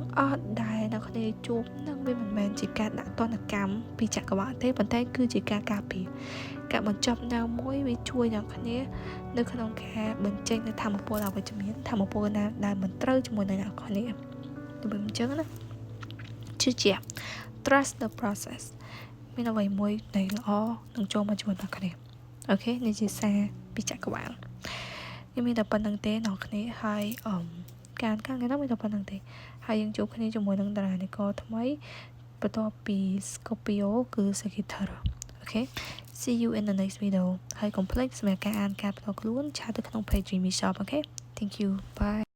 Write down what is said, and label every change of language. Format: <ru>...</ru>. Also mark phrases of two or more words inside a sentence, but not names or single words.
<km>អស់ដែលអ្នកគ្នាជួបនឹងវាមិនមែនជាការដាក់ទណ្ឌកម្មពីចក្រវាឡទេប៉ុន្តែគឺជាការការពារការបញ្ចប់ណាមួយ វាជួយអ្នកគ្នានៅក្នុងការបញ្ចេញនូវធម៌ពលអវិជ្ជមានធម៌ពលណាដែលមិនត្រូវជាមួយនឹងអ្នក គ្នាដូចអញ្ចឹងណាជឿជាក់</km> <en>trust the process</en> <km>មានអ្វីមួយដែលល្អនឹងចូលមកជាមួយអ្នកគ្នាអូខេនេះជាសារពីចក្រវាឡខ្ញុំមានតែប៉ុណ្្នឹងទេអ្នកគ្នាហើយការថ្ងៃនេះមានតែប៉ុណ្្នឹងទេហើយយើងជួបគ្នាជាមួយនឹងតារានិករថ្មីបន្ទាប់ពី Scorpio គឺ Sagittarius អូ</km> <en>Okay see you in the next video</en> <km>ហើយកុំភ្លេចសម្រាប់ការអានការផ្ទាល់ខ្លួនឆាតទៅក្នុង page Jimmy Shop</km> <en>okay thank you bye</en>